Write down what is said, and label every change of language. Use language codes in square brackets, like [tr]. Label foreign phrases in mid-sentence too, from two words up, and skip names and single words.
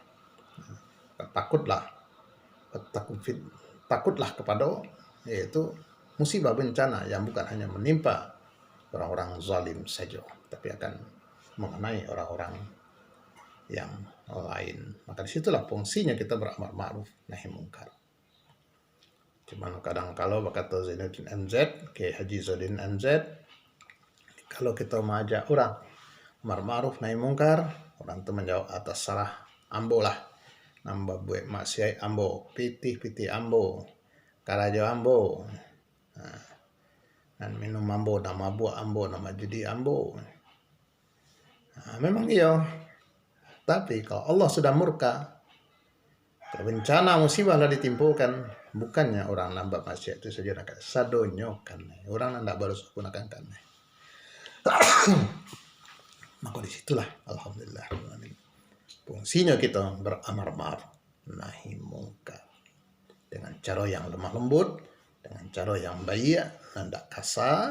[id] Takutlah kepada yaitu musibah bencana yang bukan hanya menimpa orang-orang zalim saja, tapi akan mengenai orang-orang yang lain. Maka disitulah fungsinya kita [ar] beramar ma'ruf nahi mungkar. [id] Cuman kadang kalau berkata Zainuddin MZ, Kiai Haji Zainuddin MZ, kalau kita mengajak orang [ar] amar ma'ruf nahi mungkar, [id] orang itu menjawab [min] atas sarah ambo lah, nambah buat maksiat ambo, pitih ambo, karajo ambo, dan minum ambo, nama buah ambo, nama judi ambo. [id] Memang iya, tapi kalau Allah sudah murka, bencana musibah lah ditimpukan, bukannya orang nambah maksiat itu saja [min] nak sadonyo kan, [id] orang nanda baru gunakan kan. Maka disitulah alhamdulillah fungsinya kita [ar] beramar ma'ruf nahi mungkar [id] dengan cara yang lemah lembut, dengan cara yang baik, tidak kasar.